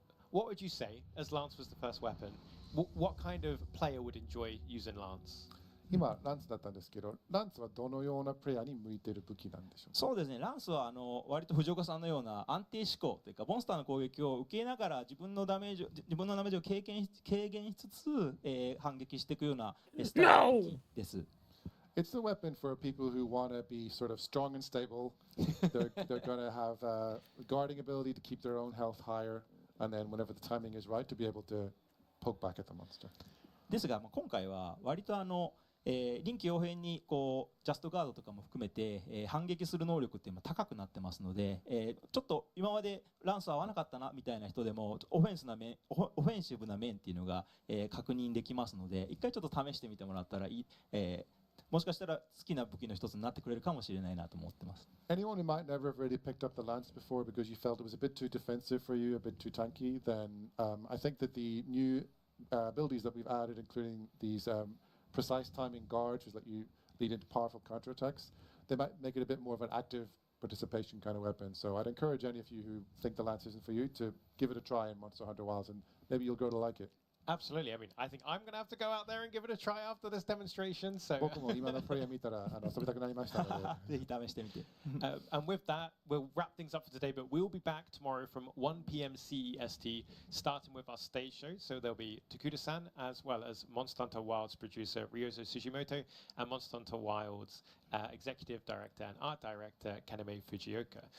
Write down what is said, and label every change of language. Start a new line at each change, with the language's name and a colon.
English: What would you say, as Lance was the first weapon, what kind of player would enjoy using Lance?
Japanese: 今ランツだったんですけど、ランツはどのようなプレイヤーに向いている武器なんでしょうか。そうですね。ランスは割と藤岡さんのような安定思考というか、モンスターの攻撃を受けながら自分のダメージを軽減しつつ、反撃していくようなスタイルの武器です。
English: It's the weapon for people who want to be sort of strong and stable. They're going to have guarding ability to keep their own health higher, and then whenever the timing is right, to be able to poke back at the monster.
Japanese: ですが、今回は割と臨機応変にこうジャストガードとかも含めて、反撃する能力って今高くなってますので、ちょっと今までランス合わなかったなみたいな人でもオフェンシブな面っていうのが、確認できますので、一回ちょっと試してみてもらったらいい、もしかしたら好きな武器の一つになってくれるかもしれないなと思ってます。
English: Anyone who might never have really picked up the lance before because you felt it was a bit too defensive for you, a bit too tanky, then I think that the new abilities that we've added, including these precise timing guards, which let you lead into powerful counterattacks, they might make it a bit more of an active participation kind of weapon. So I'd encourage any of you who think the lance isn't for you to give it a try in Monster Hunter Wilds, and maybe you'll grow to like it. Absolutely. I mean, I think I'm going to have to go out there and give it a try after this demonstration. So,
Japanese: 僕も今のプレイを見たら遊びたくなりましたので。ぜひ試してみて。
English: and with that, we'll wrap things up for today, but we'll be back tomorrow from 1 p.m. CEST, starting with our stage show. So there'll be Takuda-san, as well as Monster Hunter Wilds producer Ryozo Sugimoto, and Monster Hunter Wilds executive director and art director Kaname Fujioka.